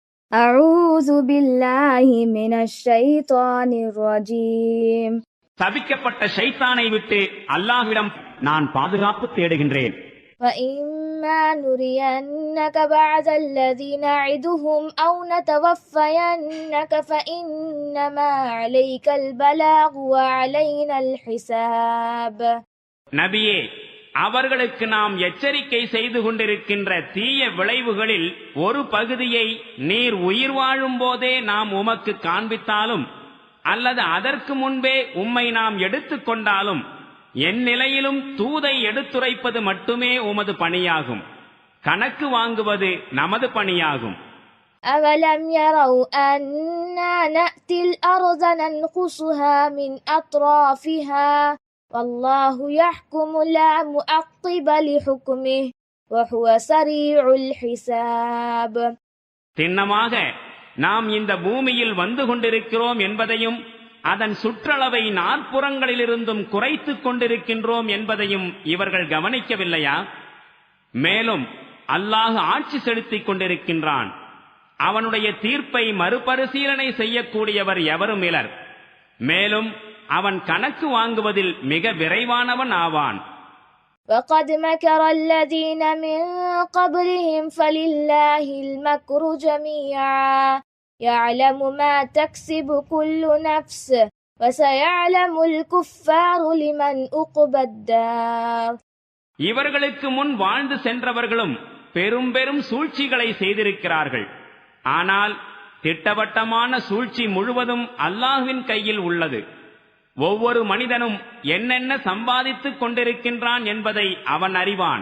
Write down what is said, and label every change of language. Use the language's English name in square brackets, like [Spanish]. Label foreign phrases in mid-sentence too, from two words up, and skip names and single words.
[Arabic] أعوذ بالله من الشيطان الرجيم. [Tamil] தபிக்கப்பட்ட ஷைத்தானை விட்டு அல்லாஹ்விடம் நான் பாதுகாப்பு தேடுகின்றேன். [Arabic] فإما نرينك بعض الذي نعدهم أو نتوفينك فإنما عليك البلاغ وعلينا الحساب. [Tamil] நபியே, அவர்களுக்கு நாம் எச்சரிக்கை செய்து கொண்டிருக்கின்ற தீய விளைவுகளில் ஒரு பகுதியை நீர் உயிர் வாழும் போதே நாம் உமக்கு காண்பித்தாலும் அல்லது அதற்கு முன்பே உம்மை நாம் எடுத்துக்கொண்டாலும் என் நிலையிலும் தூதை எடுத்துரைப்பது மட்டுமே உமது பணியாகும். கணக்கு வாங்குவது நமது பணியாகும். [Arabic] أَوَلَمْ يَرَوْا أَنَّا نَأْتِي الْأَرْضَ نَنْقُصُهَا مِنْ أَطْرَافِهَا وَاللَّهُ يَحْكُمُ لَا مُعَقِّبَ لِحُكْمِهِ وَهُوَ سَرِيعُ الْحِسَابِ. [Tamil] திண்ணமாக நாம் இந்த பூமியில் வந்து கொண்டிருக்கிறோம் என்பதையும் அதன் சுற்றளவை நாற்புறங்களிலிருந்தும் குறைத்துக் கொண்டிருக்கின்றோம் என்பதையும் இவர்கள் கவனிக்கவில்லையா? மேலும் அல்லாஹ் ஆட்சி செலுத்திக் கொண்டிருக்கின்றான். அவனுடைய தீர்ப்பை மறுபரிசீலனை செய்யக்கூடியவர் எவரும் இலர். மேலும் அவன் கணக்கு வாங்குவதில் மிக விரைவானவன் ஆவான். [Arabic] وَقَدْ مَكَرَ الَّذِينَ مِنْ قَبْلِهِمْ فَلِلَّهِ الْمَكْرُ جَمِيعًا يَعْلَمُ مَا تَكْسِبُ كُلُّ نَفْسٍ وَسَيَعْلَمُ الْكُفَّارُ لِمَنْ عُقْبَى الدَّارِ. [Tamil] இவர்களுக்கு முன் வாழ்ந்து சென்றவர்களும் பெரும் பெரும் சூழ்ச்சிகளை செய்திருக்கிறார்கள். ஆனால் திட்டவட்டமான சூழ்ச்சி முழுவதும் அல்லாஹ்வின் கையில் உள்ளது. ஒவ்வொரு மனிதனும் என்னென்ன சம்பாதித்துக் கொண்டிருக்கின்றான் என்பதை அவன் அறிவான்.